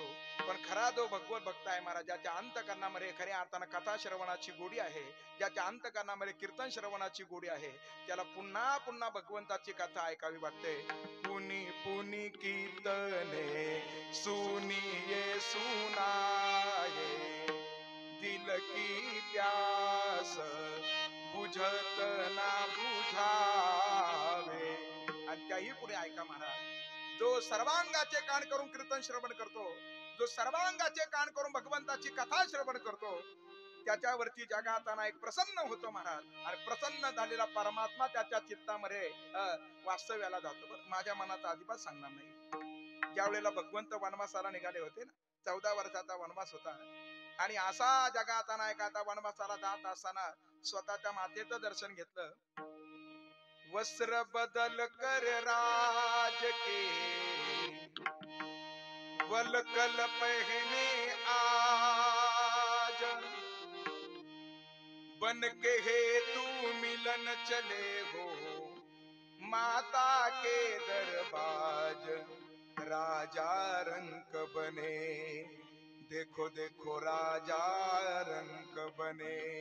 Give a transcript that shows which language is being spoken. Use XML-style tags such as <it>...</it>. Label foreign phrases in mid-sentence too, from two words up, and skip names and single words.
<mr>पण खरा जो भगवत भक्त आहे महाराज, ज्याच्या अंतकरणामध्ये खऱ्या अर्थानं कथा श्रवणाची गोडी आहे, ज्याच्या अंतकरणामध्ये कीर्तन श्रवणाची गोडी आहे, त्याला पुन्हा पुन्हा भगवंताची कथा ऐकावी वाटते.</mr> <hi>पुनी पुनी कीर्तने सुनिये सुनाये, दिल की प्यास बुझत ना बुझावे.</hi> <mr>आणि त्याही पुढे ऐका महाराज, जो सर्वांगाचे कान करून कीर्तन श्रवण करतो, जो सर्वांगाचे कान करून भगवंताची कथा श्रवण करतो, त्याच्यावरती जगाताना एक प्रसन्न होतो महाराज. आणि प्रसन्न झालेला परमात्मा त्याच्या चित्तामध्ये वास्तव्याला जातो. माझ्या मनाचा अजिबात सांगणार नाही. ज्या वेळेला भगवंत वनवासाला निघाले होते ना, 14 वर्षाचा वनवास होता, आणि असा जगाताना एक आता वनवासाला जात असताना स्वतःच्या मातेचं दर्शन घेतलं.</mr> <hi>वस्त्र बदल कर राज के, वलकल पहने आज, बन के हे तू मिलन चले हो, माता के दरबाज, राजा रंक बने, देखो देखो राजा रंक बने.</hi>